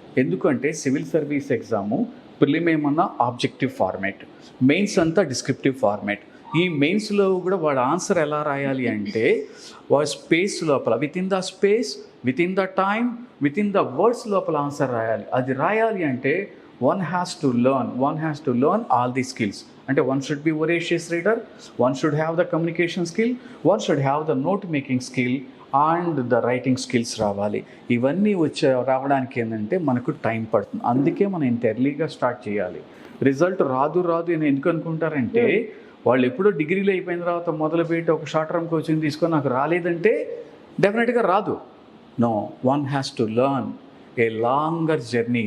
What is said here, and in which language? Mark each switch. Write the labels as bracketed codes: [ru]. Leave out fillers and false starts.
[te] ఎందుకంటే civil service exam prelim ఏమన్నా objective format, mains అంతా డిస్క్రిప్టివ్ ఫార్మాట్. ఈ మెయిన్స్లో కూడా వాడు ఆన్సర్ ఎలా రాయాలి అంటే వాడు స్పేస్ లోపల [en] within the space, within the time, within the words [te] లోపల ఆన్సర్ రాయాలి. అది రాయాలి అంటే [en] one has to learn all these skills. అంటే one should be voracious reader, one should have the communication skill, one should have the note making skill and the writing skills [te] రావాలి. ఇవన్నీ రావడానికి ఏంటంటే మనకు టైం పడుతుంది. అందుకే మనం ఇంత ఎర్లీగా స్టార్ట్ చేయాలి. రిజల్ట్ రాదు అని ఎందుకు అనుకుంటారంటే వాళ్ళు ఎప్పుడో డిగ్రీలు అయిపోయిన తర్వాత మొదలుపెట్టి ఒక షార్ట్ టర్మ్ కోచింగ్ తీసుకొని నాకు రాలేదంటే డెఫినెట్గా రాదు. [en] No, one has to learn a longer journey.